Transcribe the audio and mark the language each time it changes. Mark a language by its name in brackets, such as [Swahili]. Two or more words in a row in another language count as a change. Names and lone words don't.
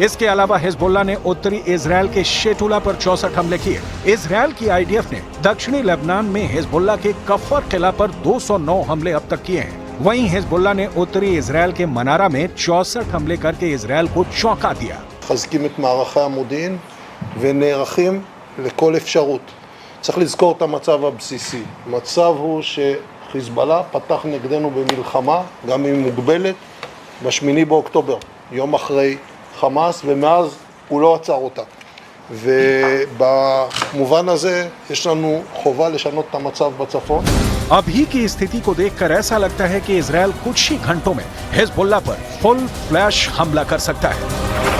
[Hindi] इसके अलावा हिजबुल्लाह ने उत्तरी इजराइल के शेटुला पर 64 हमले किए। इजराइल की आईडीएफ ने दक्षिणी लेबनान में हिजबुल्लाह के कफर किला पर 209 हमले अब तक किए हैं। वहीं हिजबुल्लाह ने उत्तरी इजराइल के मनारा में 64 हमले करके इजराइल को चौंका दिया। [Hebrew] מחזקים את מערכי המודיעין ונערכים לכל אפשרות. צריך לזכור את המצב הבסיסי. המצב הוא שחיזבאללה פתח נגדנו במלחמה, גם אם מוגבלת, ב8 באוקטובר, יום אחרי חמאס, ומאז הוא לא עצר אותה. ובמובן הזה יש לנו חובה לשנות את המצב בצפון. [Hindi] अभी की स्थिति को देखकर ऐसा लगता है कि इजराइल कुछ ही घंटों में हिजबुल्लाह पर [English] full flash [Hindi] हमला कर सकता है।